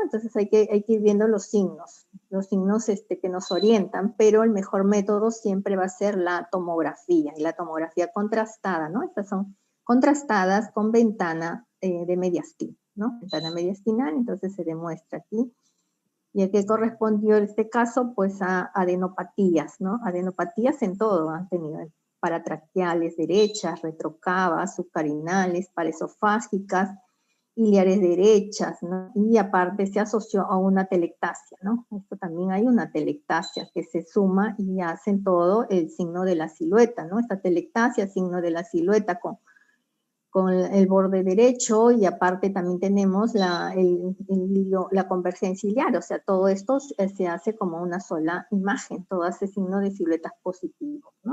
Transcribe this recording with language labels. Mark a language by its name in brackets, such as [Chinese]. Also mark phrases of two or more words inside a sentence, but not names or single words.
[Spanish] Entonces hay que ir viendo los signos que nos orientan, pero el mejor método siempre va a ser la tomografía, y la tomografía contrastada, ¿no? Estas son contrastadas con ventana de mediastino, ¿no? Ventana mediastinal, entonces se demuestra aquí. ¿Y a qué correspondió este caso? Pues a adenopatías, ¿no? Adenopatías en todo han tenido, paratraqueales derechas, retrocavas, subcarinales, paraesofágicas, iliares derechas, ¿no? Y aparte se asoció a una telectasia, ¿no? Esto también hay una telectasia que se suma y hacen todo el signo de la silueta, ¿no? Esta telectasia, signo de la silueta con el borde derecho, y aparte también tenemos la convergencia ciliar, o sea, todo esto se hace como una sola imagen, todo hace signo de siluetas positivos, ¿no?